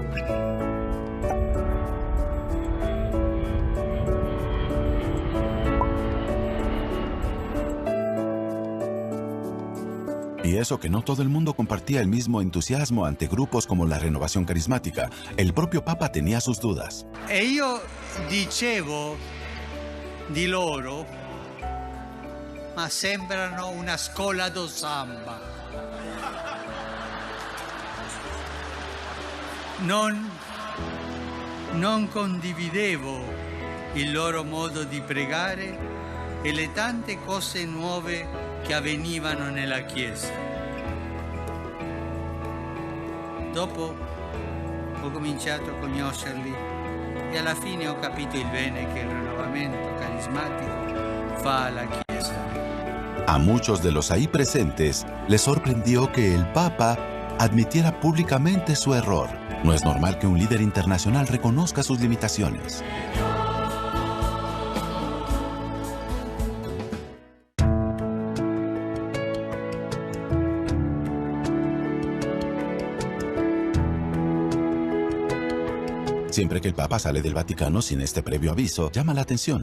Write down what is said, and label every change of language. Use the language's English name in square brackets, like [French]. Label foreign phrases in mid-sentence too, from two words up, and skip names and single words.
[Spanish] Y eso que no todo el mundo compartía el mismo entusiasmo ante grupos como la Renovación Carismática. El propio Papa tenía sus dudas. [Italian] E io dicevo di loro, ma sembrano una scuola do samba. Non condividevo il loro modo di pregare e le tante cose nuove che avvenivano nella Chiesa. Dopo ho cominciato a conoscerli e alla fine ho capito il bene che il rinnovamento carismatico fa alla Chiesa. [Spanish] A muchos de los ahí presentes les sorprendió que el Papa admitiera públicamente su error. No es normal que un líder internacional reconozca sus limitaciones. Siempre que el Papa sale del Vaticano sin este previo aviso, llama la atención.